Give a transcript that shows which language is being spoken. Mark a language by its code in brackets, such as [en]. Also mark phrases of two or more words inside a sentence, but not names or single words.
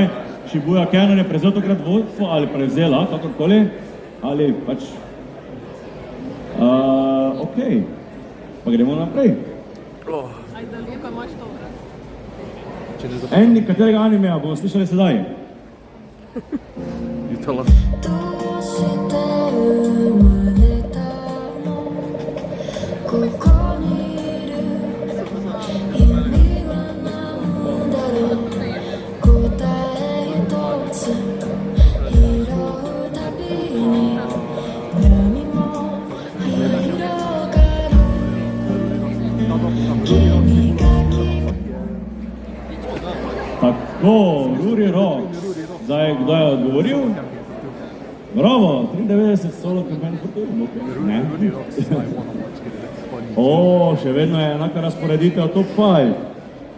[sl] Shibuya Canon je prevzel tokrat vodstvo ali prevzela, kakorkoli, ali pač... Okej, pa gremo naprej. Ajde, Luka, imaš to, brat. Ending katerega animeja bomo slišali sedaj? [ja] どうして生まれたのここにいる意味は何だろう答え一つ拾うたびに闇も広がる君が [sl] Tako, Ruri Rocks. Zdaj, kdo je odgovoril? Bravo, 93 solo kamen Fortune. Ne? Še vedno je enaka razporeditev top 5.